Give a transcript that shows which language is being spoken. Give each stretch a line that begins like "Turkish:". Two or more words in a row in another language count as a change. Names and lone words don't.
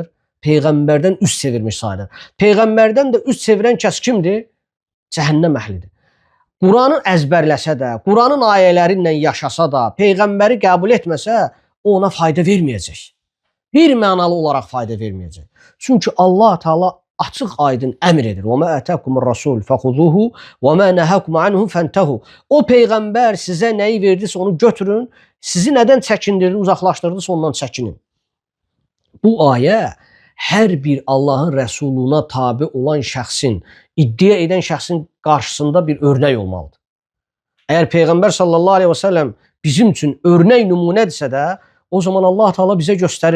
Azerbaijani: Peyğəmbərdən üz çevirmiş sayılır. Peyğəmbərdən də üz çevirən kəs kimdir? Cəhənnəm əhlidir. Quranı əzbərləsə də, Quranın ayələri ilə yaşasa da, Peyğəmbəri qəbul etməsə, o ona fayda verməyəcək. Bir mənalı olaraq fayda verməyəcək. Çünki Allah Teala açıq aydın əmr edir.
Arabic: وَمَا أَتَاكُمُ الرَّسُولُ فَخُذُوهُ وَمَا نَهَاكُمْ عَنْهُ فَانْتَهُوا.
Azerbaijani: O Peyğəmbər sizə nəyi verdisə onu götürün, sizi nədən çəkindirdi, uzaqlaşdırdısa ondan çəkinin. Bu ayə hər bir Allahın Rəsuluna tabi olan şəxsin, iddia edən şəxsin qarşısında bir örnək olmalıdır. Əgər Peyğəmbər
Arabic: صلى الله عليه وسلم
Azerbaijani: bizim üçün örnək nümunədirsə də, o zaman Allah Teala bizə göstərir.